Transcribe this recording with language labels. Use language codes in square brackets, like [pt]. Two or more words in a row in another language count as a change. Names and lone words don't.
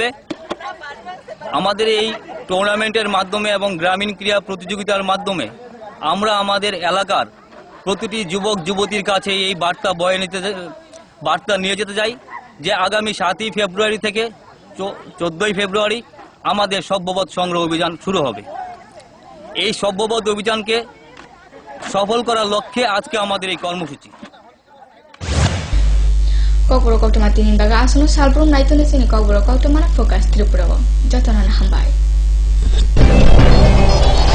[bn] আমাদের এই টুর্নামেন্টের মাধ্যমে এবং গ্রামীণ ক্রীড়া প্রতিযোগিতার মাধ্যমে আমরা আমাদের এলাকার প্রতিটি যুবক যুবতীর কাছে এই বার্তা নিয়ে যেতে চাই যে আগামী 7ই ফেব্রুয়ারি থেকে 14ই ফেব্রুয়ারি আমাদের সভ্যপথ সংগ্রহ অভিযান শুরু হবে। এই সভ্যপথ অভিযানকে সফল করার লক্ষ্যে আজকে আমাদের এই কর্মসূচি। [trp] Kokboro kokto matinin baga asuno salbrum naitone sini kokboro kokto mana fokus Tripura. Jotonan hambai.